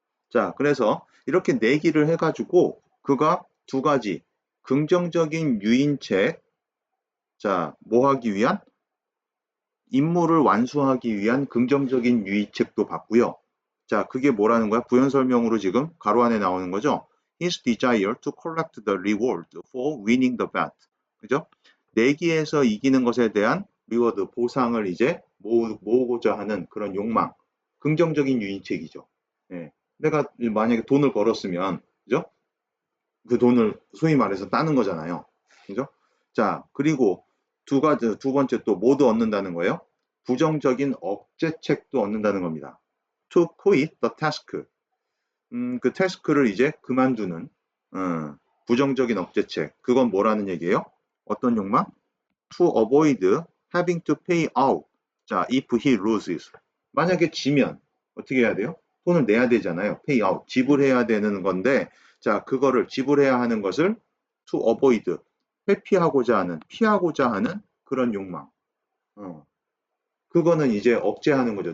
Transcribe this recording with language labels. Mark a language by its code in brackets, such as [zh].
[ko] 자, 그래서 이렇게 내기를 해가지고 그가 두 가지 긍정적인 유인책, 자, 뭐 하기 위한? 임무를 완수하기 위한 긍정적인 유인책도 받고요. 자, 그게 뭐라는 거야? 부연 설명으로 지금 가로 안에 나오는 거죠. [en] His desire to collect the reward for winning the bet. [ko] 그죠? 내기에서 이기는 것에 대한 리워드, 보상을 이제 모으고자 하는 그런 욕망. 긍정적인 유인책이죠. 예. 내가 만약에 돈을 벌었으면, 그죠? 그 돈을 소위 말해서 따는 거잖아요. 그죠? 자, 그리고 두 번째 또 모두 얻는다는 거예요. 부정적인 억제책도 얻는다는 겁니다. [en] To quit the task. [ko] 그 태스크를 이제 그만두는, 부정적인 억제책. 그건 뭐라는 얘기예요? 어떤 욕망? [en] To avoid having to pay out. [ko] 자, [en] if he loses. [ko] 만약에 지면 어떻게 해야 돼요? 돈을 내야 되잖아요. [en] pay out. [ko] 지불해야 되는 건데, 자, 그거를 지불해야 하는 것을 [en] to avoid. [ko] 회피하고자 하는, 피하고자 하는 그런 욕망. 그거는 이제 억제하는 거죠.